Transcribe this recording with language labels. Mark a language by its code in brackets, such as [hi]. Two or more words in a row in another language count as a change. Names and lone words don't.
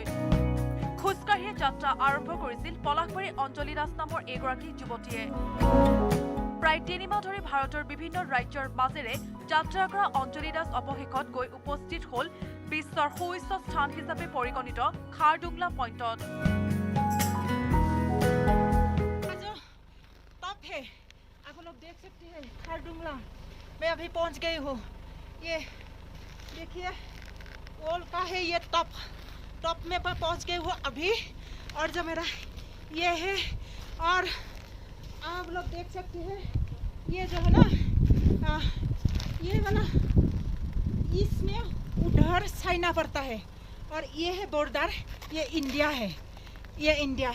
[as] খোজকাঢ়িয়ে যাত্ৰা আৰম্ভ কৰিছিল পলাশবাৰী অঞ্জলি দাস নামৰ এগৰাকী যুৱতীয়ে। প্ৰায় 3 মাহ ধৰি ভাৰতৰ বিভিন্ন ৰাজ্যৰ মাজেৰে যাত্ৰা কৰা অঞ্জলি দাস অৱশেষত গৈ উপস্থিত হ'ল বিশ্বৰ সুউচ্চ স্থান হিচাপে পৰিগণিত খাৰডুংলা পইণ্টত। [hi] आप लोग देख सकते हैं खारडुंगला मैं अभी पहुंच गई हूँ। ये देखिए ओल का है, ये टॉप में पहुंच गई हूँ अभी। और जो मेरा ये है, और आप लोग देख सकते हैं ये जो है ना ये वाला इसमें उधर चाइना पड़ता है और ये है बॉर्डर, ये इंडिया है, ये इंडिया।